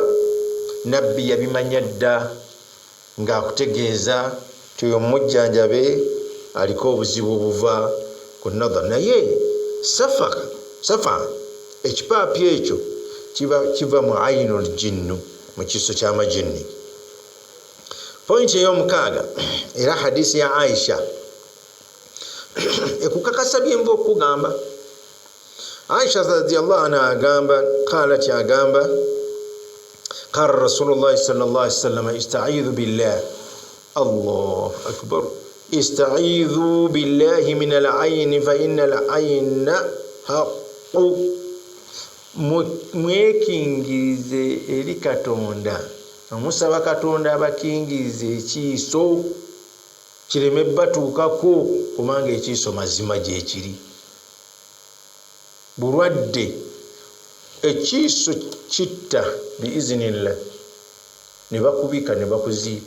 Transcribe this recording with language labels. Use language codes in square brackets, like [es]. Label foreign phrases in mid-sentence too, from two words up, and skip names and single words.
[lg] Nabbi yabimanya dda ng'akutegeeza ti oyo mujjanjabe aliko obuzibu obuva ku nadha, naye safa ekipaapi ekyo kiva mu [ar] عين الجن, [lg] mu kiso ky'amajinni. Point ey'omukaaga era hadisi ya Aisha ekukakasa byemba okugamba. [ar] عائشة رضي الله عنها agamba qalat agamba قال رسول الله صلى الله عليه وسلم استعيذوا بالله، الله أكبر، استعيذوا بالله من العين فإن العين حق, [lg] mwekingirize eri Katonda, omusaba Katonda abakingirize ekiiso kireme batuukako, kubanga ekiiso mazima gye kiri. Bulwadde ekiiso kitta biiznillah, ne bakubika ne bakuziika.